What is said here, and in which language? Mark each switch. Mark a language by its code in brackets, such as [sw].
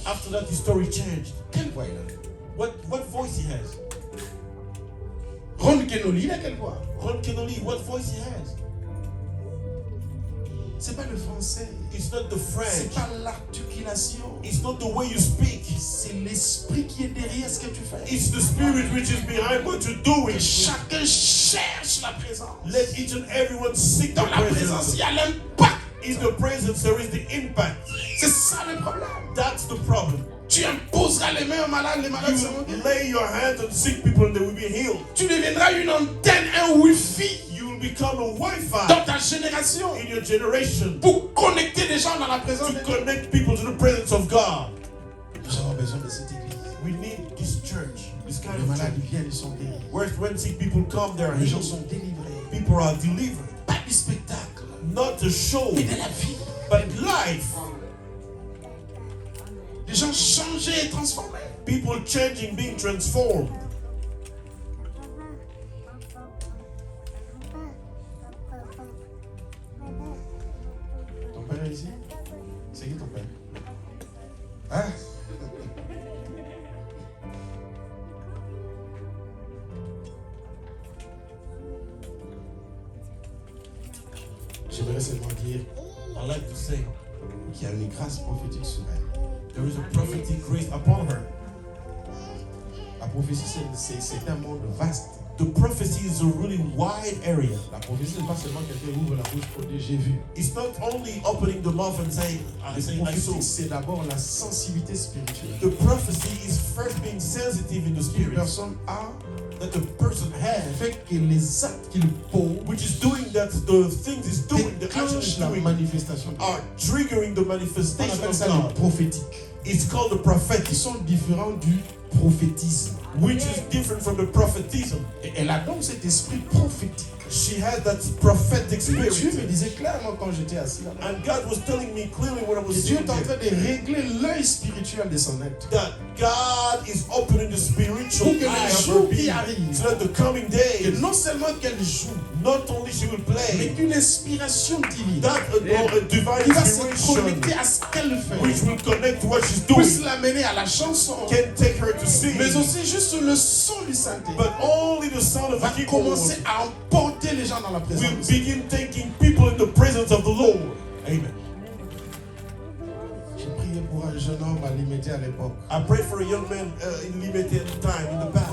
[en] After that, his story changed. [fr] Quelle voix il a? [en] What voice he has? [fr] Ron Kenoli, il a quelle voix? [en] Ron Kennedy, what voice he has? [fr] C'est pas le français. [en] It's not the [fr] C'est [en] French. [fr] pas l'articulation. [en] It's not the way you speak. [fr] C'est l'esprit qui est derrière ce que tu fais. [en] It's the spirit which is behind what you're doing. [fr] Chacun cherche la présence. [en] Let each and everyone seek the [fr] Dans la présence, [en] presence. [fr] il y a l'impact. [en] In the presence, there is the impact. [fr] C'est ça le problème. [en] That's the problem. [fr] Tu imposeras les mains aux malades, les malades seront [en] You [fr] guéris. [en] lay your hands on sick people and they will be healed. [fr] Tu deviendras une antenne, un wifi [en] You will become a Wi-Fi [fr] dans ta génération [en] in your generation [fr] pour connecter des gens dans la présence [en] to [fr] de Dieu. [en] connect people to the presence of God. [fr] Nous avons besoin de cette église. [en] We need this church, this kind [fr] Les [en] of [fr] malades [en] church. [fr] viennent, ils sont guéris. [en] When sick people come, they are [fr] Les gens [en] healed. [fr] sont délivrés. [en] People are delivered. [fr] Pas du spectacle, [en] Not a show, [fr] mais de la vie. [en] but life. [fr] Les gens changés et transformés. [en] People changing, being transformed. [fr] Ton père est ici? C'est qui ton père? Hein? J'aimerais seulement dire [en] I like to say [fr] qu'il y a une grâce prophétique sur elle. [en] there is a prophetic grace upon her. [fr] La prophétie, c'est un monde vaste. [en] The prophecy is a really wide area. [fr] La prophétie n'est pas seulement quelqu'un ouvre la bouche pour dire j'ai vu. [en] It's not only opening the mouth and saying, I saw. [fr] Prophétie, c'est d'abord la sensibilité spirituelle. [en] The prophecy is first being sensitive in the [fr] Une [en] spirit [fr] personne a [en] that the person has, [fr] fait que les actes qu'il pose [en] which is doing that the things is doing, the action is [fr] déclenchent la [en] doing, [fr] manifestation. [en] are triggering the [fr] On [en] manifestation [fr] appelle [en] of [fr] ça le [en] God. [fr] prophétique. [en] It's called the [fr] Ils [en] prophetic, [fr] sont différents du prophétisme. [en] which is different from the prophetism. [fr] Et elle a donc cet esprit prophétique. [en] She had that prophetic [fr] Dieu me [en] spirit. [fr] disait clairement quand j'étais assis là-bas [en] And God was telling me clearly when I [fr] que [en] was [fr] Dieu [en] sitting [fr] est en [en] there, [fr] train de régler l'œil spirituel de son être. [en] that God is opening the spiritual [fr] Pour que [en] eye [fr] les [en] of her [fr] jours qui [en] being, [fr] arrivent, [en] so that the coming [fr] que [en] days, [fr] non seulement qu'elle joue, [en] not only she will [fr] mais [en] play, [fr] qu'une inspiration divine [en] that a divine [fr] qui va se [en] inspiration, [fr] connecter à ce qu'elle fait, [en] which will connect to what she's [fr] puisse [en] doing, [fr] l'amener à la chanson, [en] can take her to sing, [fr] mais aussi juste le son du Saint-Esprit [en] but only the sound of [fr] va [en] the keyboard [fr] commencer à emporter les gens dans la [en] will [fr] présence. [en] begin taking people in the presence of the Lord. Amen. [fr] J'ai prié pour un jeune homme à Limité à l'époque. [en] I prayed for a young man in limited time in the past.